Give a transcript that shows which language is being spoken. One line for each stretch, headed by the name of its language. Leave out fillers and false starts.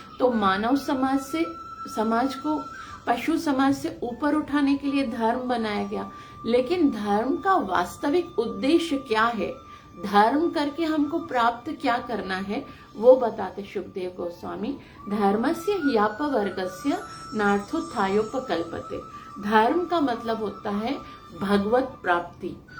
Hindi: तो मानव समाज को पशु समाज से ऊपर उठाने के लिए धर्म बनाया गया। लेकिन धर्म का वास्तविक उद्देश्य क्या है, धर्म करके हमको प्राप्त क्या करना है, वो बताते सुखदेव गोस्वामी।
Sanskrit: धर्मस्य ह्यापवर्गस्य नार्थोत्थायोपकल्पते।
Hindi: धर्म का मतलब होता है भगवत प्राप्ति।